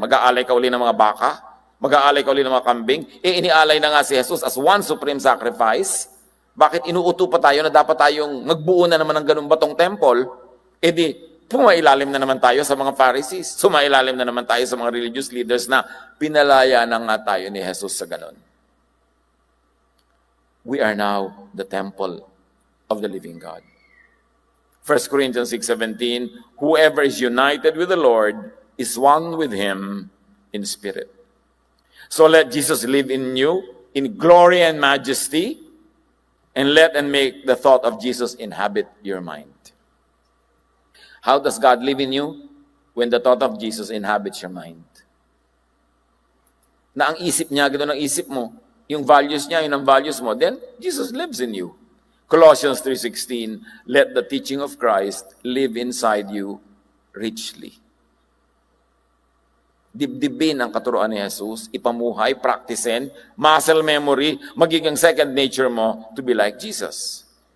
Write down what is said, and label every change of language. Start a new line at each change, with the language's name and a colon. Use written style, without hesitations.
Filipino: Mag-aalay ka uli ng mga baka? Mag-aalay ka uli ng mga kambing? Inialay na nga si Jesus
English: as one supreme sacrifice.
Filipino: Bakit inuuto pa tayo na dapat tayong magbuo na naman ng ganung batong temple? E di, pumailalim na naman tayo sa mga Pharisees. Sumailalim na naman tayo sa mga religious leaders na pinalaya na nga tayo ni Jesus sa ganon.
English: We are now the temple of the living God. 1 Corinthians 6:17, whoever is united with the Lord is one with Him in spirit. So let Jesus live in you in glory and majesty, and let and make the thought of Jesus inhabit your mind. How does God live in you? When the thought of Jesus inhabits your mind.
Filipino: Na ang isip niya, gano'n ang isip mo, yung values niya, yun ang values mo,
English: then Jesus lives in you. Colossians 3:16, let the teaching of Christ live inside you richly.
Filipino: Dibdibin ang katuruan ni Jesus, ipamuhay, practicein, muscle memory, magiging second nature mo
English: to be like Jesus.